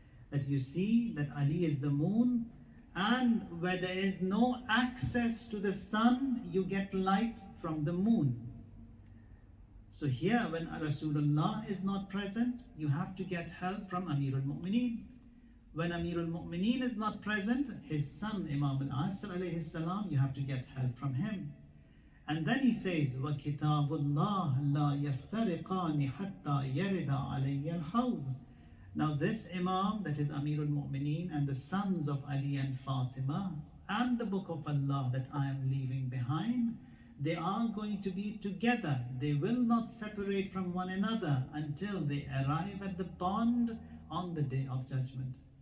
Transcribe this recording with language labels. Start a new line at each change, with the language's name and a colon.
English: That you see that Ali is the moon, and where there is no access to the sun, you get light from the moon. So here, when Rasulullah is not present, you have to get help from Amirul Mu'mineen. When Amirul Mu'mineen is not present, his son Imam al-Asr alayhi salam, you have to get help from him. And then he says,
Arabic: وَكِتَابُ اللَّهِ لَا يَفْتَرِقَانِ حَتَّى يَرِدَ عَلَيَّ الْحَوْضِ.
English: Now this Imam, that is Amirul Mu'mineen, and the sons of Ali and Fatima, and the book of Allah that I am leaving behind, they are going to be together. They will not separate from one another until they arrive at the pond on the day of judgment.